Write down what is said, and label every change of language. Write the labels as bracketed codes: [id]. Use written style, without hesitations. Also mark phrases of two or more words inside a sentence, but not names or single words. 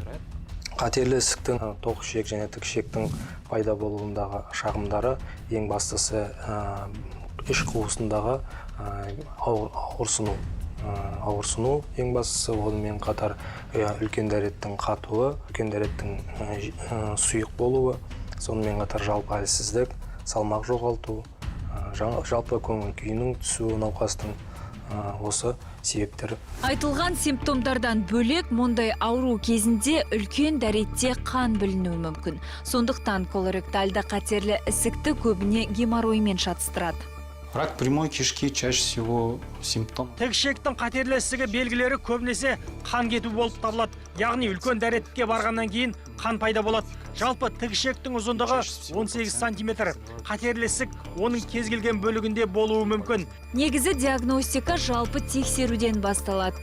[kk] Қатерлі ісіктің тоқышек және тікішектің пайда болуындағы шағымдары ең бастысы іш қуысындағы ауырсыну ең бастысы, онымен қатар үлкен дәреттің қатуы, үлкен дәреттің сұйық болуы, сонымен қатар жалпы әлсіздік, салмақ жоғалту, жалпы көңіл күйінің түсуі науқастың осы себептері. Айтылған симптомдардан бөлек мұндай ауру кезінде үлкен дәретте қан білінуі мүмкін. Сондықтан колоректальды қатерлі ісікті көбіне геморроймен шатыстырады. [ru] Рак прямой кишки чаще всего симптом. [kk] Тікішектің қатерлі ісігі белгілері көбінесе қан кету болып табылады. Яғни үлкен дәретке барғаннан кейін қан пайда болады. Жалпы тікішектің ұзындығы 18 сантиметр. Қатерлі ісік оның кез келген бөлігінде болуы мүмкін. Негізі диагностика жалпы тексеруден басталады.